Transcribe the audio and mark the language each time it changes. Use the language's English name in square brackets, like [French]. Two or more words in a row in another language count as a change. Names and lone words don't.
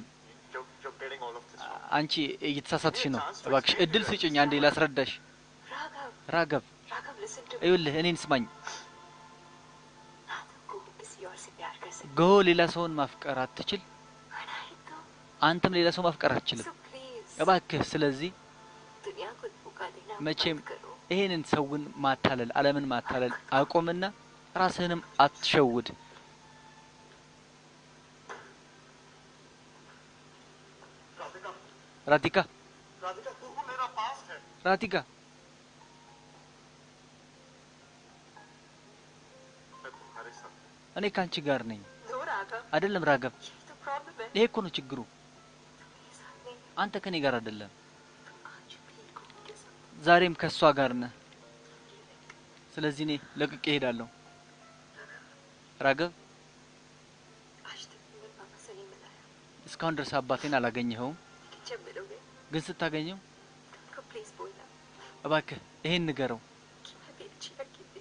[English] You're getting all of this wrong. [Amharic] አንቺ እየተሳሳትሽ ነው። እባክሽ እድል ስጭኝ አንዴ ላስረዳሽ። [Hindi] राघव [Amharic] ራገብ [English] listen to me [Amharic] ይኸውልህ እኔን ስማኝ። [Hindi] ना तुमको किसी और से प्यार कर सकते [Amharic] ጎ ሌላ ሰውን ማፍቀር አትችል፣ [Hindi] हो ना ही तो [Amharic] አንተም ሌላ ሰው ማፍቀር አትችልም። [English] so please [Amharic] እባክህ ስለዚህ [Hindi] दुनिया को धोखा देना [Amharic] መቼም [Hindi] बंद करो [Amharic] ይሄንን ሰውን ማታለል ዓለምን ማታለል አቆምና ራስህንም አትሸውድ። [Hindi] राधिका [Amharic] ራዲካ [Hindi] राधिका तू मेरा पास है. [Amharic] ራዲካ [Hindi] मैं तुम्हारे साथ हूँ. [Amharic] እኔ ካንቺ ጋር ነኝ [Hindi] नो राघव [Amharic] አይደለም ራገብ? [Hindi] यही तो प्रॉब्लम है [Amharic] ይሄ እኮ ነው ችግሩ። [Hindi] मेरे साथ नहीं [Amharic] አንተ ከኔ ጋር አይደለም፣ [Hindi] आज भी घूमने साथ [Amharic] ዛሬም ከሷ ጋር ነህ። ስለዚህ እኔ ለቅቄ እሄዳለሁ። ራገብ [Hindi] आज तक तुमने पापा से नहीं मिलाया [Amharic] እስካሁን ድረስ አባቴን አላገኘኸውም፣ [Hindi] लेकिन जब मिलोगे [Amharic] ግን ስታገኘው [Hindi] तो प्लीज बोलना [Amharic] እባክህ ይሄን ንገረው። [Hindi] कि मैं भी अच्छी लड़की थी